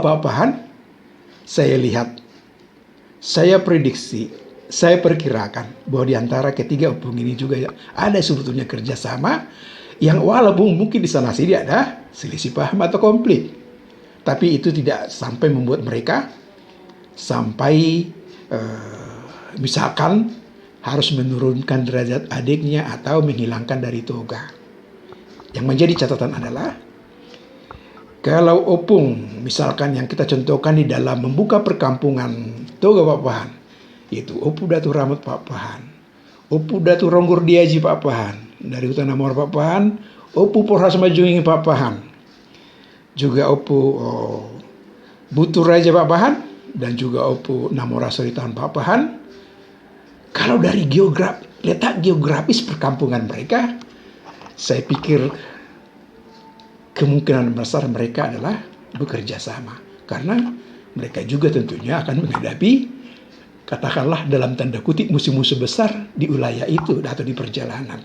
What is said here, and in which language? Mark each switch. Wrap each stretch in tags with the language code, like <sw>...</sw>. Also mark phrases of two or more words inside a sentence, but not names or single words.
<id>Pak Pahan, saya lihat, saya prediksi, saya perkirakan bahwa di antara ketiga opung ini juga ada sebetulnya kerjasama yang walaupun mungkin di sana sini ada selisih paham atau konflik, tapi itu tidak sampai membuat mereka sampai misalkan harus menurunkan derajat adiknya atau menghilangkan dari toga. Yang menjadi catatan adalah kalau opung misalkan yang kita contohkan di dalam membuka perkampungan Toga Pak Pahan, yaitu Opu Datu Ramot Pak Pahan, Opu Datu Ronggur Diaji Pak Pahan, dari Hutan Namora Pak Pahan, Opu Porhas Majunging Pak Pahan, juga Opu Butur Raja Pak Pahan, dan juga Opu Namora Soritan Pak Pahan. Kalau dari letak geografis perkampungan mereka, saya pikir kemungkinan besar mereka adalah bekerja sama, karena mereka juga tentunya akan menghadapi, katakanlah dalam tanda kutip, musuh-musuh besar di wilayah itu atau di perjalanan.</id>